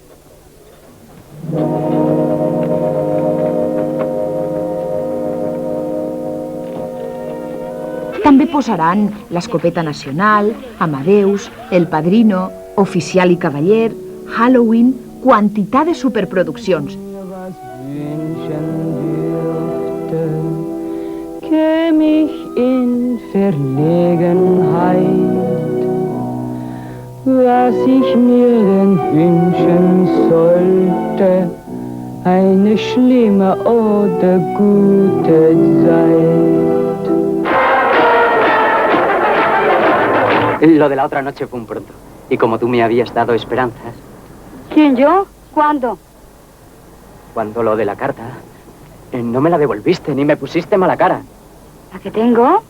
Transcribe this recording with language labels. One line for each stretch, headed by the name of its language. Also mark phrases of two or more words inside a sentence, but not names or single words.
Catalan: També posaran l'Escopeta Nacional, Amadeus, El Padrino, Oficial i Cavaller, Halloween, quantitat de superproduccions.
German: Käm ich in Verlegenheit, was ich mir denn wünschen sollte, eine schlimme oder gute Zeit.
Spanish: Lo de la otra noche fue un pronto, y como tú me habías dado esperanzas... ¿Quién, yo? ¿Cuándo? Cuando lo de la carta, no me la devolviste ni me pusiste mala cara. ¿La que tengo?